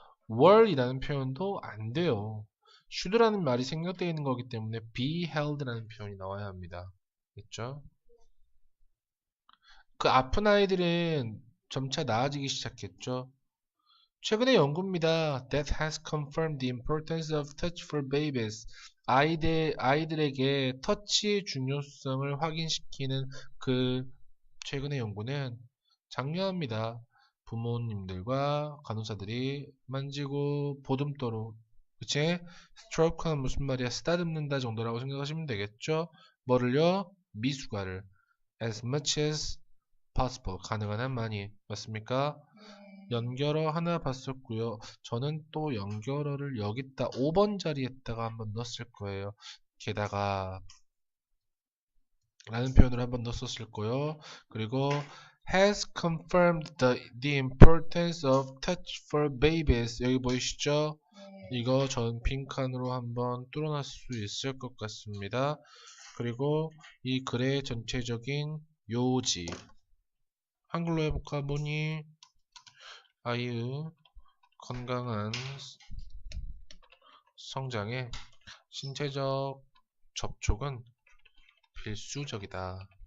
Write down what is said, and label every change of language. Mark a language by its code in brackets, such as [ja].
[ko] were이라는 표현도 안 돼요. should라는 말이 생략되어 있는 거기 때문에 be held라는 표현이 나와야 합니다. 됐죠? 그 아픈 아이들은 점차 나아지기 시작했죠. 최근의 연구입니다. [en] That has confirmed the importance of touch for babies. [ko] 아이들에게 터치의 중요성을 확인시키는 그 최근의 연구는 장려합니다. 부모님들과 간호사들이 만지고 보듬도록, 그치? 스트로크는 무슨 말이야? 쓰다듬는다 정도라고 생각하시면 되겠죠? 뭐를요? 미숙아를 [en] as much as possible, [ko] 가능한 한 많이. 맞습니까? 연결어 하나 봤었고요. 저는 또 연결어를 여기다 5번 자리에다가 한번 넣었을 거예요. 게다가 라는 표현을 한번 넣었을 거예요. 그리고 [en] has confirmed the importance of touch for babies. [ko] 여기 보이시죠? 이거 전 빈칸으로 한번 뚫어놨을 수 있을 것 같습니다. 그리고 이 글의 전체적인 요지. 한글로 해볼까? 뭐니? 아이의 건강한 성장에 신체적 접촉은 필수적이다.